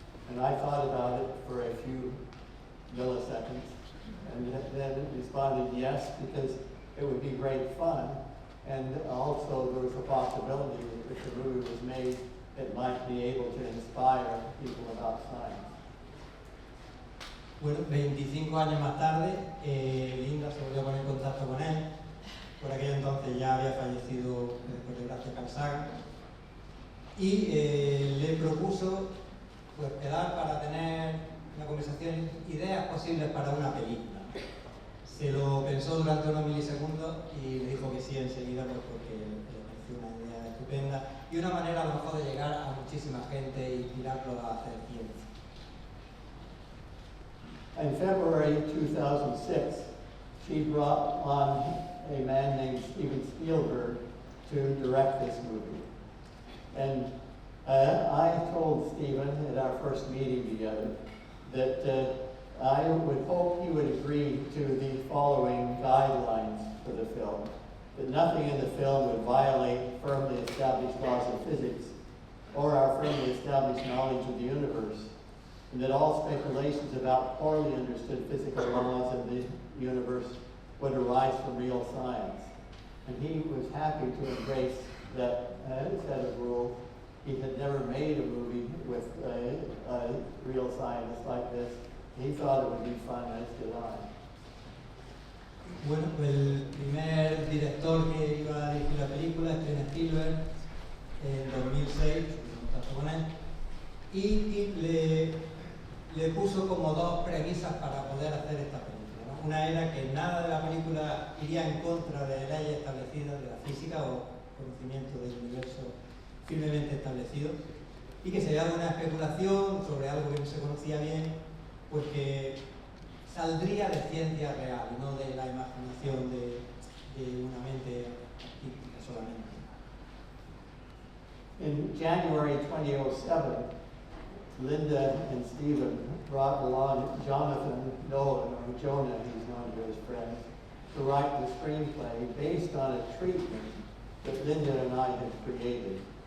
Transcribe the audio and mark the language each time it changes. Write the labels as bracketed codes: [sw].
[en] And I thought about it for a few milliseconds, and then responded yes, because it would be great fun, and also there was a possibility that if the movie was made, it might be able to inspire people about science. [es] Bueno, 25 años más tarde, Linda se volvió a poner en contacto con él. Por aquel entonces ya había fallecido, por desgracia, Carl Sagan, y le propuso pues, quedar para tener una conversación, ideas posibles para una película. Se lo pensó durante unos milisegundos y le dijo que sí enseguida, pues, porque le pareció una idea estupenda y una manera a lo mejor de llegar a muchísima gente e inspirarlos a hacer ciencia. [en] In February 2006, she brought on a man named Steven Spielberg to direct this movie. And I told Steven at our first meeting together that I would hope he would agree to the following guidelines for the film. That nothing in the film would violate firmly established laws of physics or our firmly established knowledge of the universe, and that all speculations about poorly understood physical laws of the universe would arise from real science. And he was happy to embrace that set of rules. He had never made a movie with a real scientist like this. He thought it would be fun, as did I. [es] Bueno, el primer director que iba a dirigir la película, Steven Spielberg, en 2006, contacto con él, y le puso como dos premisas para poder hacer esta película, ¿no? Una era que nada de la película iría en contra de leyes establecidas de la física o conocimiento del universo firmemente establecido, y que sería una especulación sobre algo que no se conocía bien, pues que saldría de ciencia real, no de la imaginación de una mente artística solamente. [en] In January 2007, Linda and Steven brought along Jonathan Nolan, or Jonah, he's known to his friends, to write the screenplay based on a treatment that Linda and I had created.